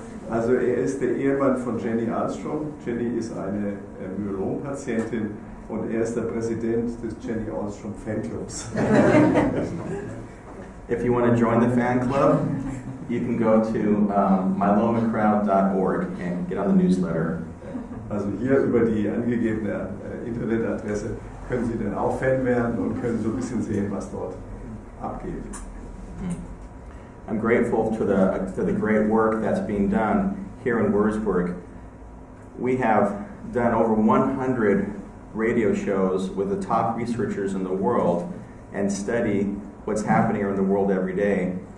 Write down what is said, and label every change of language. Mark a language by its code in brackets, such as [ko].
[de] Also ist der Ehemann von Jenny Ahlstrom. Jenny ist eine Myelom-Patientin und ist der Präsident des Jenny Ahlstrom Fanclubs. [en] If you want to join the fan club, you can go to myelomacrowd.org and get on the newsletter. [de] Also hier über die angegebene Internetadresse können Sie dann auch Fan werden und können so ein bisschen sehen, was dort abgeht. [en] I'm grateful to the great work that's being done here in Würzburg. We have done over 100 radio shows with the top researchers in the world and study what's happening in the world every day.